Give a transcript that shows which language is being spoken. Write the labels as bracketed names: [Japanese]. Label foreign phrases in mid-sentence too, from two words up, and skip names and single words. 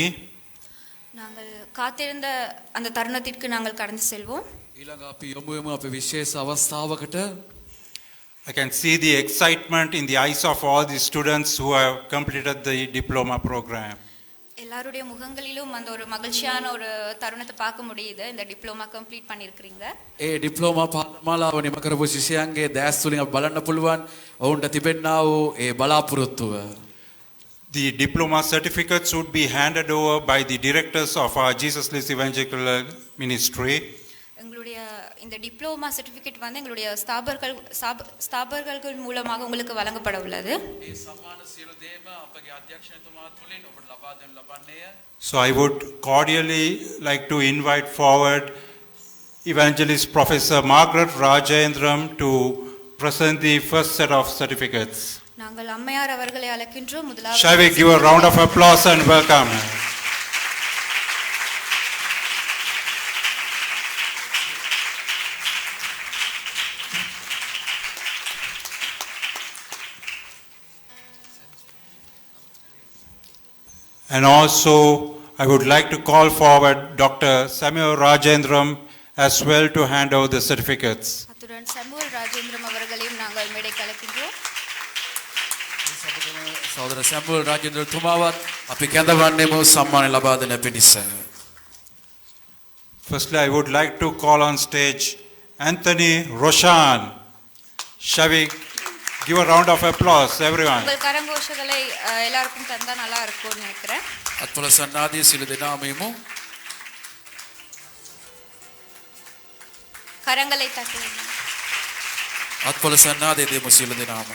[Tamil] நாங்கள் காத்திருந்த அந்த தருணத்திற்கு நாங்கள் கடந்து செல்வோம். [Sinhala] ඊළඟ අපි යොමු වෙමු අපේ විශේෂ අවස්ථාවකට. [English] I can see the excitement in the eyes of all the students who have completed the diploma program. [Tamil] எல்லாருடைய முகங்களிலும் அந்த ஒரு மகிழ்ச்சியான ஒரு தருணத்தை பார்க்க முடியுது. இந்த [English] diploma complete [Tamil] பண்ணியிருக்கிறீங்க. [Sinhala] ඒ ඩිප්ලෝමා පාඨමාලාව නිම කරපු ශිෂ්‍යයන්ගේ දැස් තුලින් අපි බලන්න පුළුවන් ඔවුන්ට තිබෙන්නා වූ ඒ බලාපොරොත්තුව. [English] The diploma certificates would be handed over by the directors of our Jesus Lives Evangelical Ministry. [Tamil] எங்களுடைய இந்த [English] diploma certificate [Tamil] வந்து எங்களுடைய ஸ்தாபர்கள் மூலமாக உங்களுக்கு வழங்கப்பட உள்ளது. [Sinhala] ඒ සම්මාන සියලු දේම අපගේ අධ්‍යක්ෂකතුමා තුලින් ඔබට ලබා දෙනු ලබන්නේය. [English] So I would cordially like to invite forward Evangelist Professor Margaret Rajendram to present the first set of certificates. [Tamil] நாங்கள் அம்மையார் அவர்களை அழைக்கின்றோம். முதலாவது [English] Shall we give a round of applause and welcome her? And also, I would like to call forward Dr. Samuel Rajendram as well to hand over the certificates. [Tamil] அத்துடன் சமுவல் ராஜேந்திரம் அவர்களையும் நாங்கள் மேடைக்கு அழைக்கின்றோம். [Sinhala] සහෝදර සැමුවල් රාජේන්ද්‍රතුමාවත් අපි කැඳවන්නෙමු සම්මානය ලබා දෙන පිණිස. [English] Firstly, I would like to call on stage Anthony Roshan. Shall we give a round of applause, everyone? [Tamil] உங்கள் கரங்கோஷங்களை எல்லாருக்கும் தந்தா நல்லா இருக்கும்னு நினைக்கிறேன். [Sinhala] අත්වල සන්නාදී සියලු දෙනාම යමු. [Tamil] கரங்களை தட்டுவோம். [Sinhala] අත්වල සන්නාදී දෙමු සියලු දෙනාම.